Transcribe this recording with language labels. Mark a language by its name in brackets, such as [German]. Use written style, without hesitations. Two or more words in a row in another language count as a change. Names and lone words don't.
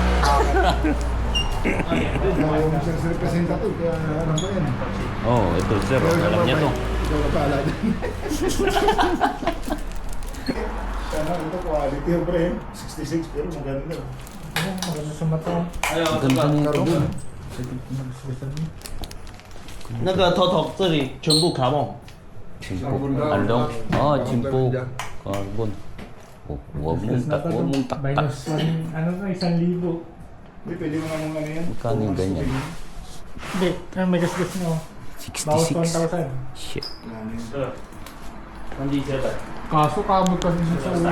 [Filipino] Yung [English] sales representative, [Filipino] kaya ano ba yan? Oh, ito, sir. Alam niya to. Ikaw na pala din. Sana ito quality yung pre. 66 pero maganda. Ayan, maganda sa mata. [Chinese] 还有这 [Filipino] Ganda [Chinese] 个 [Filipino] nito. Carbon. [Chinese] 那个 Toto 这里全部卡梦。 [Filipino] Chimpo. Ano daw? Ah, chimpo. Carbon. Oh, huwag mong takpan. Minus 1, ano na, 1,000. Hindi, pwede mo namang ano yan. Magkano yung ganyan? Hindi, may gasgas na oh. Bawas 66. 1,000. Shit. [Chinese] 对，跟地接的。 [Filipino] Kaso kamot kasi siya sa ulo.